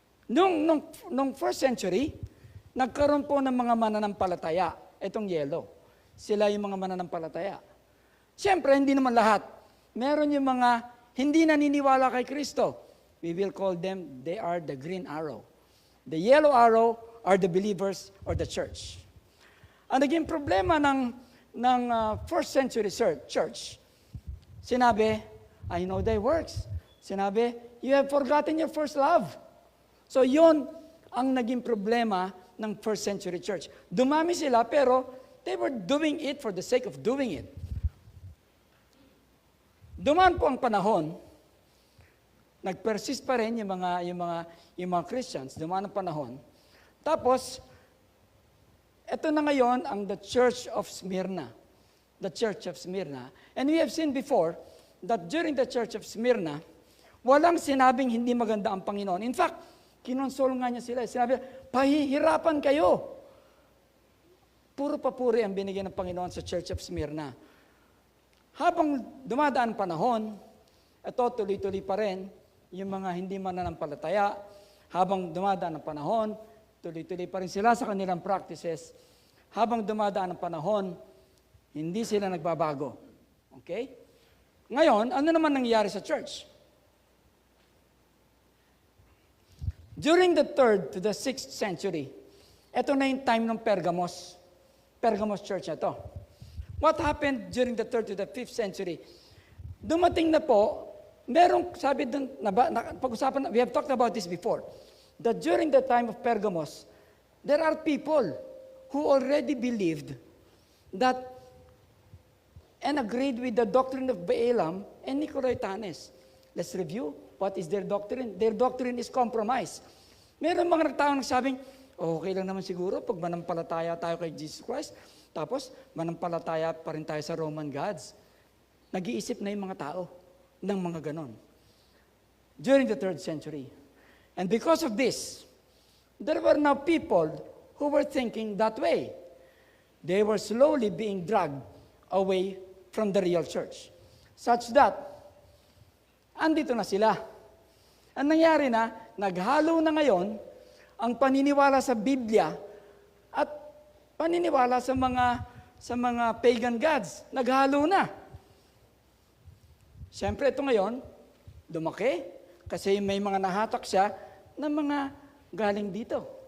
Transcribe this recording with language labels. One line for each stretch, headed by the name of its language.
Filipino: Nung first century, nagkaroon po ng mga mananampalataya. Itong yellow. Sila yung mga mananampalataya. Siyempre, hindi naman lahat. Meron yung mga hindi naniniwala kay Kristo.
English: We will call them, they are the green arrow. The yellow arrow are the believers or the church.
Filipino: Ang naging problema ng first century church, sinabi,
English: I know thy works.
Filipino: Sinabi,
English: you have forgotten your first love. So
Filipino: yun ang naging problema ng
English: first century church.
Filipino: Dumami sila pero
English: they were doing it for the sake of doing it.
Filipino: Dumaan po ang panahon, nag-persist pa rin yung mga Christians, dumaan ang panahon. Tapos, ito na ngayon ang the Church of Smyrna.
English: The Church of Smyrna. And we have seen before that during the Church of Smyrna,
Filipino: walang sinabing hindi maganda ang Panginoon.
English: In fact,
Filipino: kinonsol nga niya sila. Sinabi, pahihirapan kayo. Puro papuri ang binigyan ng Panginoon sa Church of Smyrna. Habang dumadaan ang panahon, ito tuloy-tuloy pa rin yung mga hindi mananampalataya. Habang dumadaan ang panahon, tuloy-tuloy pa rin sila sa kanilang practices. Habang dumadaan ang panahon, hindi sila nagbabago. Okay? Ngayon, ano naman nangyayari sa church?
English: During the 3rd to the 6th century,
Filipino: ito na yung time ng Pergamos. Pergamos church na to.
English: What happened during the 3rd to the 5th century?
Filipino: Dumating na po, merong sabi dun, pag-usapan,
English: we have talked about this before, that during the time of Pergamos, there are people who already believed that and agreed with the doctrine of Balaam and Nicolaitanes. Let's review. What is their doctrine? Their doctrine is compromise.
Filipino: Meron mga nagtaong nagsabing, okay lang naman siguro pag manampalataya tayo kay Jesus Christ, tapos manampalataya pa rin tayo sa Roman gods. Nag-iisip na yung mga tao ng mga ganon.
English: During the 3rd century. And because of this, there were now people who were thinking that way. They were slowly being dragged away from the real church. Such that,
Filipino: andito na sila. Ang nangyari na, naghalo na ngayon ang paniniwala sa Biblia at paniniwala sa mga pagan gods. Naghalo na. Siyempre ito ngayon, dumaki kasi may mga nahatak siya na mga galing dito.